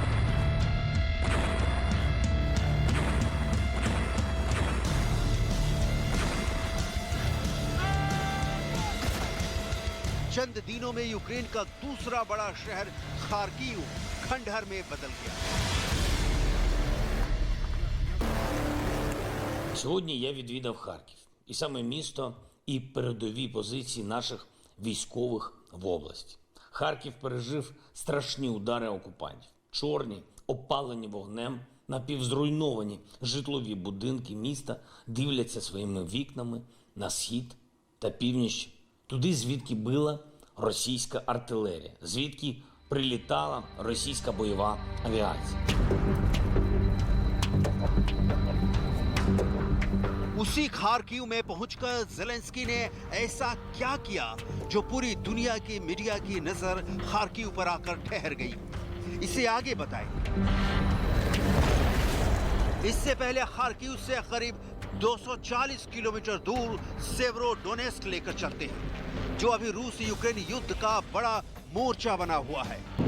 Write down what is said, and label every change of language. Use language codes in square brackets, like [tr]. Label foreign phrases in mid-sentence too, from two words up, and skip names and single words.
[hi] चंद दिनों में यूक्रेन का दूसरा बड़ा शहर खार्किव खंडहर में बदल गया। [uk] Сьогодні я відвідав Харків, і саме місто, і передові позиції наших військових в області. Харків пережив страшні удари окупантів. Чорні, опалені вогнем, напівзруйновані житлові будинки міста дивляться своїми вікнами на схід та північ, туди, звідки била російська артилерія, звідки прилітала російська бойова авіація. [hi] उसी खार्किव में पहुंचकर ज़ेलेंस्की ने ऐसा क्या किया जो पूरी दुनिया की मीडिया की नजर खार्किव पर आकर ठहर गई, इसे आगे बताएं। इससे पहले खार्किव से करीब 240 किलोमीटर दूर सेवेरोडोनेस्क लेकर चलते हैं, जो अभी रूस यूक्रेन युद्ध का बड़ा मोर्चा बना हुआ है।